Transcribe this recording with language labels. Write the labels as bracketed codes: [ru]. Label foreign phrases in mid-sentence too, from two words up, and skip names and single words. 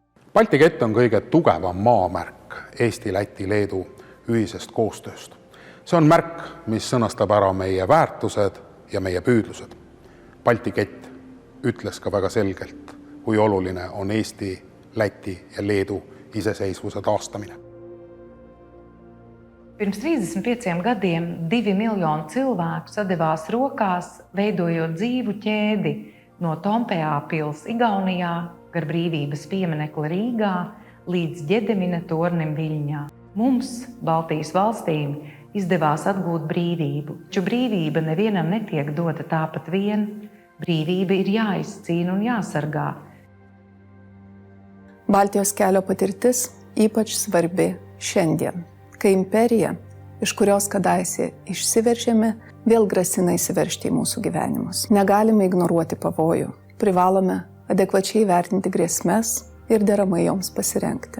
[et] Balti kett on kõige tugevam maamärk Eesti, Läti, Leedu ühisest koostööst. See on märk, mis sõnastab ära meie väärtused ja meie püüdlused. Balti kett ütles ka väga selgelt, kui oluline on Eesti, Läti ja Leedu iseseisvuse taastamine. [lv] Pirms 35 gadiem 2 miljoni cilvēku sadevās rokās, veidojot dzīvu ķēdi no Tompea pils Igaunijā, gar brīvības pieminekli Rīgā līdz Ģedemina tornim Viļņā. Mums, Baltijas valstīm, izdevās atgūt brīvību, taču brīvība nevienam netiek dota tāpat vien. Brīvība ir jāizcīna un jāsargā. [lt] Baltijos kelio patirtis ypač svarbi šiandien, kai imperija, iš kurios kadaise išsiveržėme, vėl grasina įsiveržti į mūsų gyvenimus. Negalime ignoruoti pavojų, privalome adekvačiai vertinti grėsmes ir deramai joms pasirengti.